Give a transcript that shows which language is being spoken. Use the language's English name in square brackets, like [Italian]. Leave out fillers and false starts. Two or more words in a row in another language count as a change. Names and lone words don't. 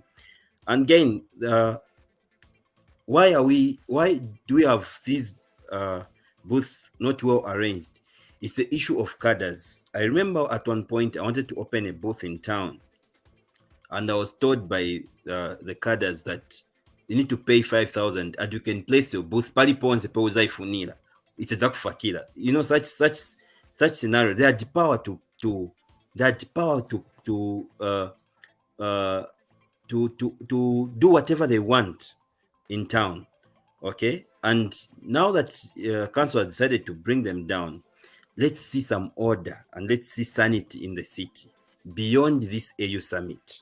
[English] And again, why do we have these booths not well arranged? It's the issue of cadres. I remember at one point I wanted to open a booth in town, and I was told by the cadres that you need to pay 5,000 and you can place your booth [Nyanja] palipo nze pe uzaifunira. [English] It's a fakira. You know, such scenario. They had the power to do whatever they want in town. Okay, and now that council has decided to bring them down, let's see some order and let's see sanity in the city beyond this AU summit.